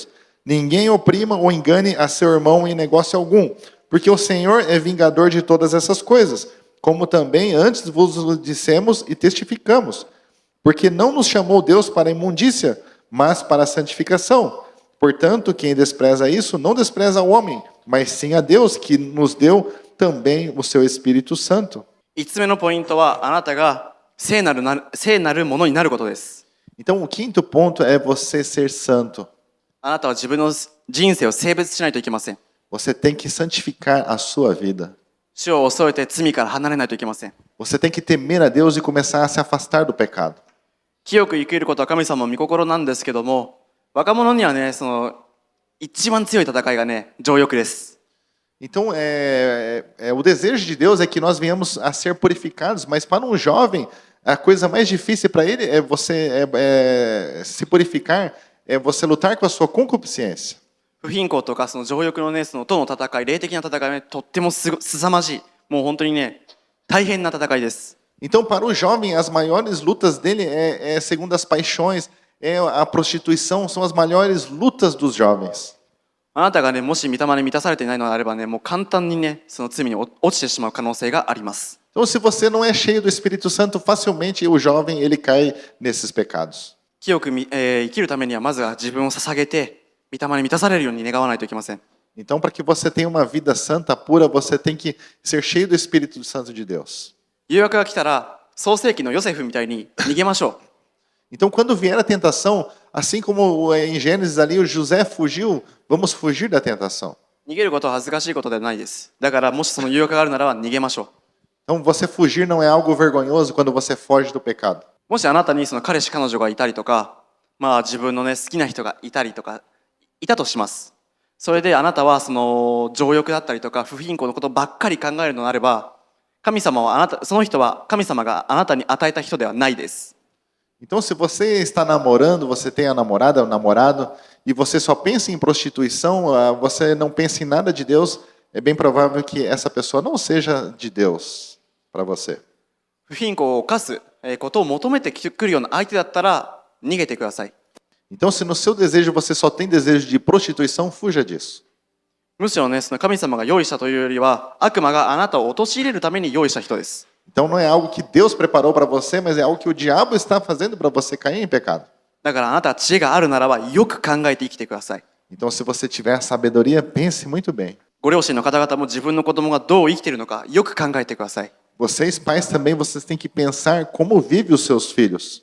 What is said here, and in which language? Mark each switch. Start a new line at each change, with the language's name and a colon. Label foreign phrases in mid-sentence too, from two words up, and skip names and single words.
Portuguese: Ninguém oprima ou engane a seu irmão em negócio algum, porque o Senhor é vingador de todas essas coisas, como também antes vos dissemos e testificamos. Porque não nos chamou Deus para a imundícia, mas para a santificação. Portanto, quem despreza isso, não despreza o homem, mas sim a Deus, que nos deu também o seu Espírito Santo.
Japanese: 5 つ目のポイントはあなたが聖なるものになることです。
Portuguese: Então, o quinto ponto é você ser santo.
Japanese: あなたは自分の人生を性別しないといけません。
Portuguese: Você tem que santificar a sua vida.
Japanese: 主を恐れて罪から離れないといけません。
Portuguese: Você tem que temer a Deus e começar a se afastar do pecado.
Japanese: 清く生きることは神様の御心なんですけども、若者にはね、その一番強い戦いがね、情欲です。
Portuguese: Então, o desejo de Deus é que nós venhamos a ser purificados, mas para um jovem, a coisa mais difícil para ele é você se purificar, é você lutar com a sua concupiscência.
Japanese: 不貧困とかその情欲のね、そのとの戦い、霊的な戦いはね、とっても凄まじい。もう本当にね、大変な戦いです。
Portuguese: Então, para o jovem, as maiores lutas dele segundo as paixões, a prostituição, são as maiores lutas dos jovens.
Japanese: あなたがね、もし御霊に満たされていないのであればね、もう簡単にね、その罪に落ちてしまう可能性があります。
Portuguese: Então, se você não é cheio do Espírito Santo, facilmente o jovem ele cai nesses pecados.
Japanese: 清く生きるためにはまずは自分を捧げて、御霊に満たされるように願わないといけません。
Portuguese: Então, para que você tenha uma vida santa, pura, você tem que ser cheio do Espírito Santo de Deus.
Japanese: 誘惑が来たら、創世記のヨセフみたいに逃げましょう。
Portuguese: Então, quando vier a tentação, assim como em Gênesis ali o José fugiu, vamos fugir da tentação.
Japanese: 逃げることは恥ずかしいことではないです。だからもしその誘惑があるならば逃げましょう。
Portuguese: Então, você fugir não é algo vergonhoso quando você foge do pecado.
Japanese: もしあなたにその彼氏彼女がいたりとか、まあ自分のね好きな人がいたりとかいたとします。それであなたはその情欲だったりとか不貧困のことばっかり考えるのであれば、神様はその人は神様があなたに与えた人ではないです。
Portuguese: Então, se você está namorando, você tem a namorada, o namorado, e você só pensa em prostituição, você não pensa em nada de Deus, é bem provável que essa pessoa não seja de Deus para você.
Japanese: 不貧困を犯すことを求めてくるような相手だったら逃げてください。
Portuguese: Então, se no seu desejo você só tem desejo de prostituição, fuja disso.
Japanese: むしろね、その神様が用意したというよりは、悪魔があなたを陥れるために用意した人です。
Portuguese: Então, não é algo que Deus preparou para você, mas é algo que o diabo está fazendo para você cair em pecado.
Japanese: だからあなたは知恵があるならばよく考えて生きてください。
Portuguese: Então, se você tiver sabedoria, pense muito bem.
Japanese: ご両親の方々も自分の子供がどう生きているのかよく考えてください。
Portuguese: Vocês, pais, também, vocês têm que pensar como vivem os seus filhos.